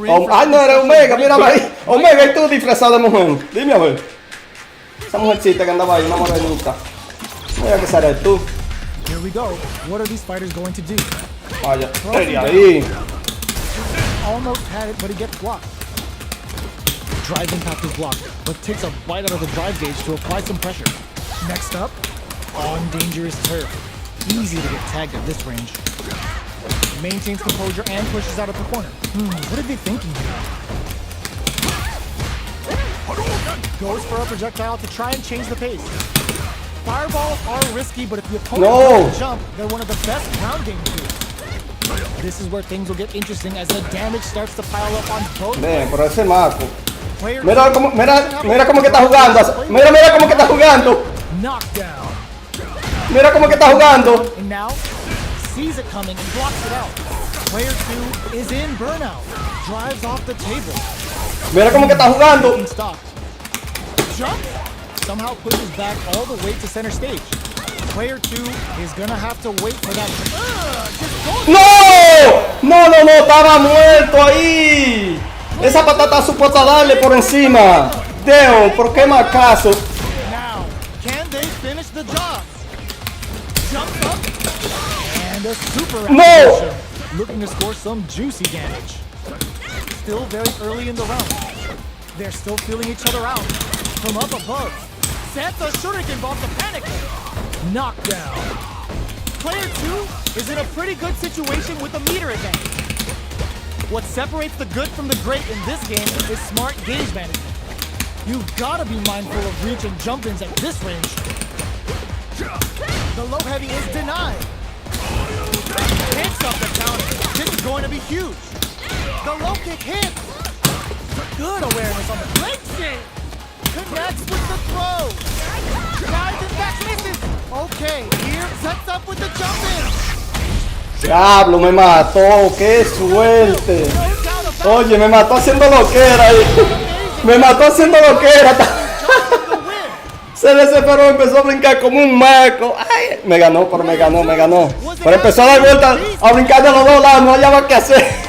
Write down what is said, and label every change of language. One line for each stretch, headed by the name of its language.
Spanish: Ay, no, era Omega, mírala ahí. Omega, y tú disfrazado de mujer. Dime a ver. Esa mujercita que andaba ahí, una morenita. Mira que será tú.
English: Here we go. What are these fighters going to do?
Spanish: Vaya, ahí.
English: Almost had it, but he gets blocked. Drive impact is blocked, but takes a bite out of the drive gauge to apply some pressure. Next up, on dangerous turf. Easy to get tagged at this range. Maintains composure and pushes out of the corner. What are they thinking here? Goes for a projectile to try and change the pace. Fireballs are risky, but if the opponent doesn't jump, they're one of the best ground game tools. This is where things will get interesting as the damage starts to pile up on both.
Spanish: Ven, pero ese Marco. Mira cómo que está jugando. Mira cómo que está jugando.
English: Knockdown.
Spanish: Mira cómo que está jugando.
English: And now sees it coming and blocks it out. Player 2 is in burnout. Drives off the table.
Spanish: Mira cómo que está jugando.
English: Stopped. Jump. Somehow pushes back all the way to center stage. Player 2 is gonna have to wait for that.
Spanish: No, estaba muerto ahí. Esa patata supuesta darle por encima. Damn, ¿por qué más caso?
English: Now, can they finish the job? Jump up and a super activation. Looking to score some juicy damage. Still very early in the round. They're still feeling each other out. From up above, sets a shuriken bomb to panic. Knockdown. Player 2 is in a pretty good situation with a meter advantage. What separates the good from the great in this game is smart gauge management. You've got to be mindful of reach and jump-ins at this range. The low heavy is denied. Hits up the counter. This is going to be huge. The low kick hits. Good awareness on the leg shake. Connects with the throw. Guys and back misses. Okay, here sets up with the jump-in.
Spanish: Diablo, me mató, qué suerte.
English: Throws down a
Spanish: Oye, me mató haciendo lo que era ahí. Me mató haciendo lo que era. Se desesperó, empezó a brincar como un maco. Ay, me ganó, pero me ganó. Pero empezó a dar vueltas, a brincar de los dos lados, no hallaba qué hacer.